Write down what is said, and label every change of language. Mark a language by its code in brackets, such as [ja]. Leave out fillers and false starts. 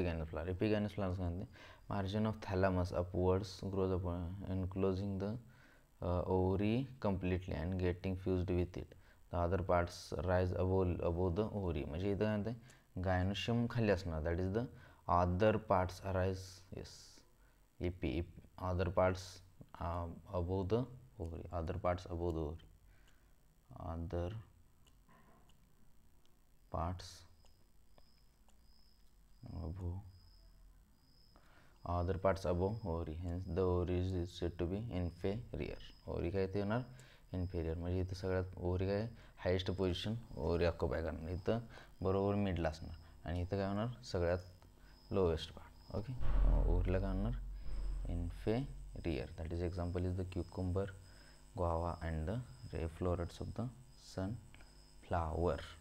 [en] okay, epigynous flower [mr] काय म्हणते? [en] Margin of thalamus upwards grows up enclosing the ovary completely and getting fused with it. The other parts rise above the ovary. [mr] म्हणजे इथं काय म्हणते? Gynoecium खाली असणार. [en] That is the other parts arise. Yes, other parts above the ovary. Other parts above the ovary. Other parts above ovary. Hence the ovary is said to be inferior. [mr] Ovary काय ते होणार inferior, म्हणजे इथं सगळ्यात ovary काय [en] highest position [mr] ovary occupy करणार, इथं बरोबर [en] मिडला [mr] असणार, आणि इथं काय होणार सगळ्यात [en] Lowest part. Okay, [mr] ओव्हरीला काय होणार inferior. [en] That is example is the cucumber, guava and the ray florets of the sunflower.